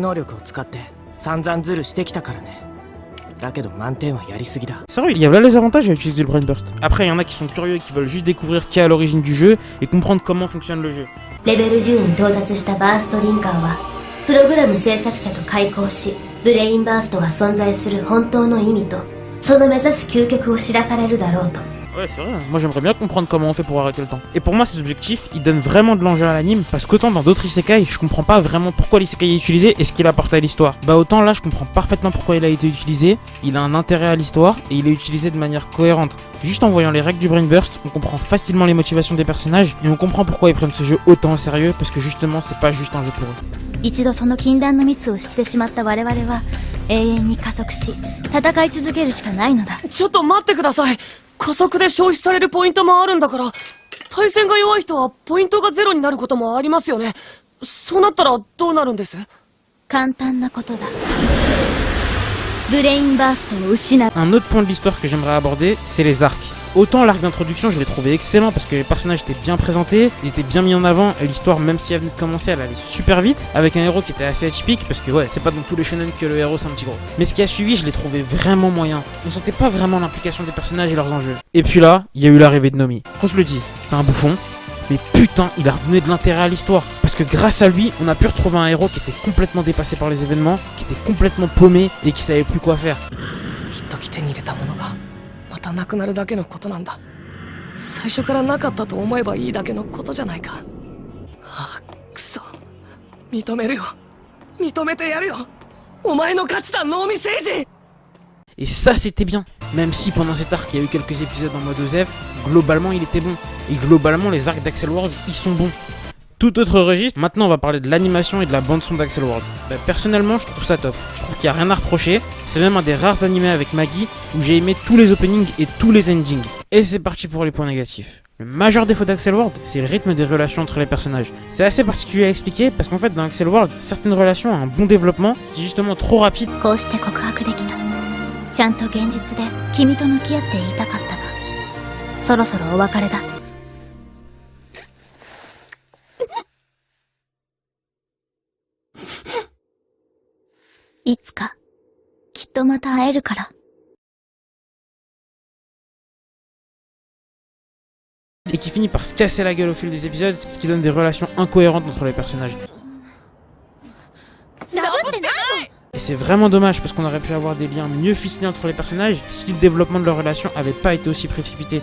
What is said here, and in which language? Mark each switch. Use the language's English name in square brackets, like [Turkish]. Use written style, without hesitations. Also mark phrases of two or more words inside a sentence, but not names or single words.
[French] Sérieux, il y a là les avantages à utiliser le Brain Burst. Après, il y en a qui sont curieux et qui veulent juste découvrir qui est à l'origine du jeu et comprendre comment fonctionne le jeu. [Japanese] Level 10 に到達したバーストリンカーは、プログラム制作者と開口し、ブレインバーストが存在する本当の意味と、その目指す究極を知らされるだろうと。 [French] Ouais, c'est vrai, moi j'aimerais bien comprendre comment on fait pour arrêter le temps. Et pour moi, ces objectifs, ils donnent vraiment de l'enjeu à l'anime, parce qu'autant dans d'autres isekai, je comprends pas vraiment pourquoi l'isekai est utilisé et ce qu'il apporte à l'histoire. Autant là, je comprends parfaitement pourquoi il a été utilisé, il a un intérêt à l'histoire, et il est utilisé de manière cohérente. Juste en voyant les règles du Brain Burst, on comprend facilement les motivations des personnages, et on comprend pourquoi ils prennent ce jeu autant au sérieux, parce que justement, c'est pas juste un jeu pour eux. [Japanese] 一度その禁断の蜜を知ってしまった我々は、永遠に加速し、戦い続けるしかないのだ。ちょっと待ってください。加速で消費されるポイントもあるんだから、対戦が弱い人はポイントがゼロになることもありますよね。そうなったらどうなるんです？簡単なことだ。ブレインバーストを失う。 [French] Un autre point de l'histoire que j'aimerais aborder, c'est les arcs. Autant l'arc d'introduction je l'ai trouvé excellent parce que les personnages étaient bien présentés, ils étaient bien mis en avant et l'histoire même si elle venait de commencer elle allait super vite avec un héros qui était assez atypique parce que ouais c'est pas dans tous les shonen que le héros c'est un petit gros. Mais ce qui a suivi je l'ai trouvé vraiment moyen, on sentait pas vraiment l'implication des personnages et leurs enjeux. Et puis là il y a eu l'arrivée de Nomi, qu'on se le dise, c'est un bouffon, mais putain il a redonné de l'intérêt à l'histoire. Parce que grâce à lui on a pu retrouver un héros qui était complètement dépassé par les événements, qui était complètement paumé et qui savait plus quoi faire. [Japanese] 最初からなかったと思えばいいだけのことじゃないか。ああ、くそ。認めるよ。認めてやるよ。お前の勝ちだ、能見誠司。 [French] Et ça c'était bien. Même si pendant cet arc il y a eu quelques épisodes en mode OZEF, globalement il était bon. Et globalement les arcs d'Axel World ils sont bons. Tout autre registre, maintenant on va parler de l'animation et de la bande son d'Axel World. Personnellement je trouve ça top. Je trouve qu'il n'y a rien à reprocher. C'est même un des rares animés avec Maggie où j'ai aimé tous les openings et tous les endings. Et c'est parti pour les points négatifs. Le majeur défaut d'Axel World, c'est le rythme des relations entre les personnages. C'est assez particulier à expliquer parce qu'en fait dans Axel World, certaines relations ont un bon développement qui est justement trop rapide. [Japanese] こうして告白できた。ちゃんと現実で君と向き合っていたかったが、そろそろお別れだ。いつかきっとまた会えるから。 [French] Et qui finit par se casser la gueule au fil des épisodes, ce qui donne des relations incohérentes entre les personnages. Et c'est vraiment dommage parce qu'on aurait pu avoir des liens mieux ficelés entre les personnages si le développement de leur relation avait pas été aussi précipité.